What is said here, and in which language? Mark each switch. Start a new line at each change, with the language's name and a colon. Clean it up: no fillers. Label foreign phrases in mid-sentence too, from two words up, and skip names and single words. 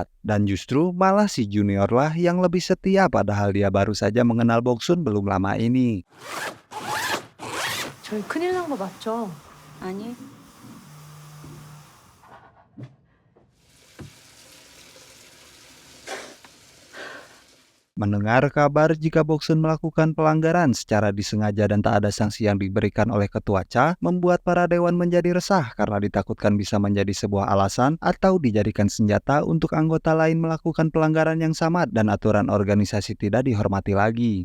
Indonesian: Dan justru malah si junior lah yang lebih setia padahal dia baru saja mengenal Boksun belum lama ini.
Korean: 저희 큰일 난 거 맞죠? 아니.
Indonesian: Mendengar kabar jika Boksun melakukan pelanggaran secara disengaja dan tak ada sanksi yang diberikan oleh Ketua Cha, membuat para dewan menjadi resah karena ditakutkan bisa menjadi sebuah alasan atau dijadikan senjata untuk anggota lain melakukan pelanggaran yang sama dan aturan organisasi tidak dihormati lagi.